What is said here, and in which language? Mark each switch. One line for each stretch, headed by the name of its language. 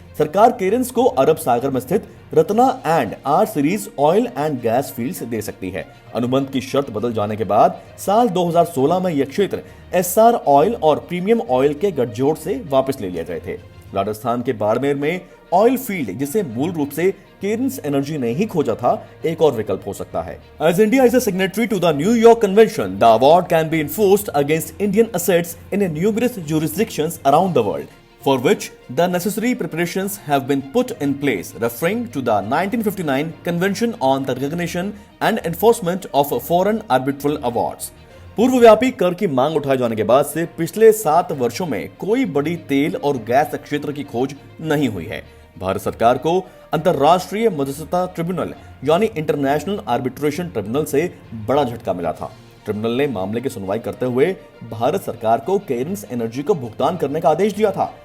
Hindi: सरकार केरन्स को अरब सागर में स्थित Ratna and R series oil and gas fields दे सकती है। अनुबंध की शर्त बदल जाने के बाद साल 2016 में यह क्षेत्र SR ऑयल और प्रीमियम ऑयल के गठजोड़ से वापस ले लिए गए थे। राजस्थान के बाड़मेर में ऑयल फील्ड, जिसे मूल रूप से केरन्स एनर्जी ने ही खोजा था, एक और विकल्प हो सकता है।
English: As India is a signatory to the New York Convention, the award can be enforced against Indian assets in numerous jurisdictions around the world, for which the necessary preparations have been put in place, referring to the 1959 Convention on the Recognition and Enforcement of Foreign Arbitral Awards.
Hindi: पूर्वव्यापी कर की मांग उठाए जाने के बाद से पिछले 7 वर्षों में कोई बड़ी तेल और गैस क्षेत्र की खोज नहीं हुई है। भारत सरकार को अंतर्राष्ट्रीय मध्यस्थता ट्रिब्यूनल यानी इंटरनेशनल आर्बिट्रेशन ट्रिब्यूनल से बड़ा झटका मिला था। ट्रिब्यूनल ने मामले की सुनवाई करते हुए भारत सरकार को केरन्स एनर्जी को भुगतान करने का आदेश दिया था।